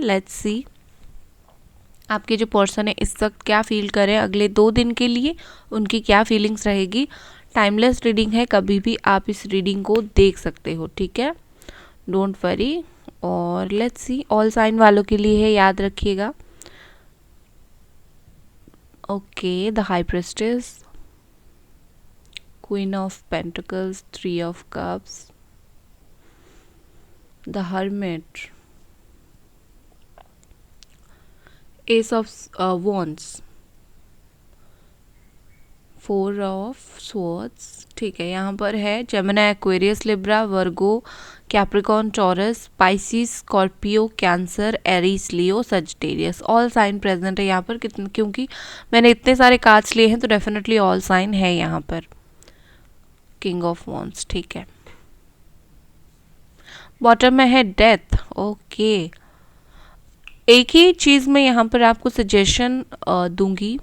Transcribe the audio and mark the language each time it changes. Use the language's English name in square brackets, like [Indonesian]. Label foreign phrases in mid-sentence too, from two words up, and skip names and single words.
[English] let's see [Hindi] आपके जो पर्सन है इस वक्त क्या फील करें अगले 2 दिन के लिए, उनकी क्या फीलिंग्स रहेगी। [English] timeless reading [Hindi] है, कभी भी आप इस रीडिंग को देख सकते हो, ठीक है, [English] don't worry. [Hindi] और [English] let's see all sign [Hindi] वालों के लिए है, याद रखिएगा। ओके, द हाई प्रिस्टेस, Queen of Pentacles, 3 of Cups, the Hermit, Ace of Wands, 4 of Swords, ठीक है। यहाँ पर है Gemini, Aquarius, Libra, Virgo, Capricorn, Taurus, Pisces, Scorpio, Cancer, Aries, Leo, Sagittarius, [English] all sign [Hindi] प्रेजेंट है यहाँ पर। कितने, क्योंकि मैंने इतने सारे कार्ड्स लिए हैं तो [English] definitely all sign [Hindi] है यहाँ पर। किंग ऑफ वॉन्ड्स, ठीक है। बॉटम में है डेथ। ओके, एक ही चीज में यहाँ पर आपको सजेशन दूंगी।